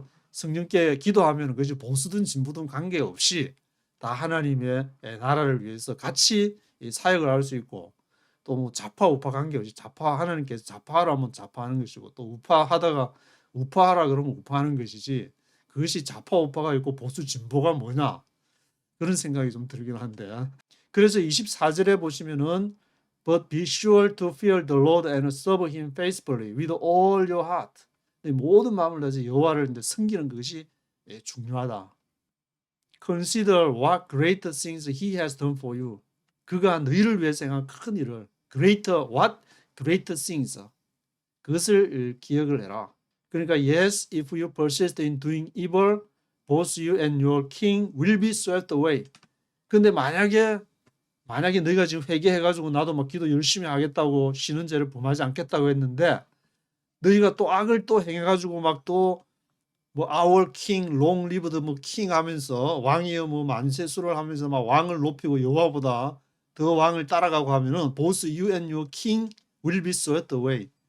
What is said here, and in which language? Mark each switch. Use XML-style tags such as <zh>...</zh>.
<ko>성령께 기도하면 그것이 보수든 진보든 관계없이 다 하나님의 나라를 위해서 같이 이 사역을 할 수 있고, 또 뭐 좌파 우파 관계없이 하나님께서 좌파하라면 좌파하는 것이고, 또 우파하다가 우파하라 그러면 우파하는 것이지, 그것이 좌파 우파가 있고 보수 진보가 뭐냐, 그런 생각이 좀 들긴 한데, 그래서 24절에 보시면은</ko> <en>But be sure to fear the Lord and serve him faithfully with all your heart.</en> <ko>모든 마음을 다해서 여호와를 이제 섬기는 것이 중요하다.</ko> <en>Consider what great things he has done for you.</en> <ko>그가 너희를 위해서 행한 큰 일을,</ko> <en>what great things,</en> <ko>그것을 기억을 해라. 그러니까</ko> <en>yes, if you persist in doing evil, both you and your king will be swept away.</en> <ko>근데 만약에 너희가 지금 회개해가지고 나도 막 기도 열심히 하겠다고 쉬는 죄를 범하지 않겠다고 했는데, 너희가 또 악을 또 행해가지고 막 또 뭐</ko> <en>our king long lived</en> <ko>뭐 king 하면서 왕이여 뭐 만세수를 하면서 막 왕을 높이고 여호와보다 더 왕을 따라가고 하면은</ko> <en>both you and your king will be swept away.</en>